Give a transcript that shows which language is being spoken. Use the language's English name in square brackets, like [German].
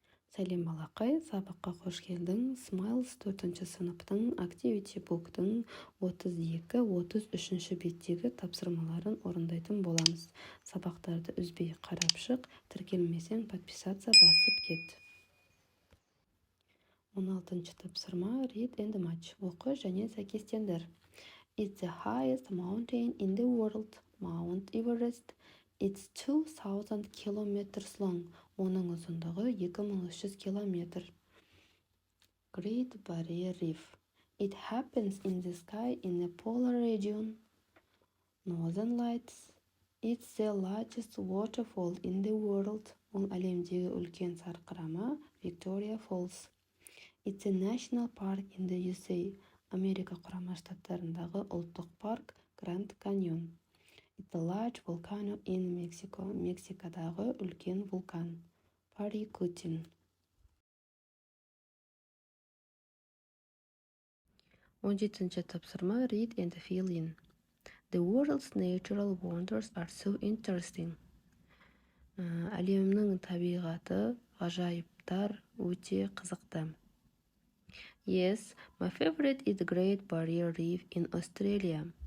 [Kazakh] Сәлем балақай, сабаққа қош келдің. Smiles 4-ші сыныптың Activity Book'тың 32-33 беттегі тапсырмаларын орындайтын боламыз. Сабақтарды үзбей қарап шық, тіркелмесең подписаться басып кет. 16-ші тапсырма [English] Read and match. [Kazakh] Оқы және сәйкестендір. [English] It's the highest mountain in the world, Mount Everest. It's 2000 kilometers long. [Kazakh] Оның ұзындығы 2300 километр. [English] Great Barrier Reef. It happens in the sky in the polar region. Northern Lights. It's the largest waterfall in the world. [Kazakh] Ол әлемдегі үлкен сарқырама Victoria Falls. [English] It's a national park in the USA. [Kazakh] Америка құрама штаттарындағы ұлттық парк Grand Canyon. [English] It's a large volcano in Mexico. [Kazakh] Мексикадағы үлкен вулкан. Парикутин. 17-ші тапсырма [English] Read and fill in. The world's natural wonders are so interesting. [Kazakh] Әлемнің табиғаты, ғажайыптар өте қызықты. [English] Yes, my favorite is the Great Barrier Reef in Australia.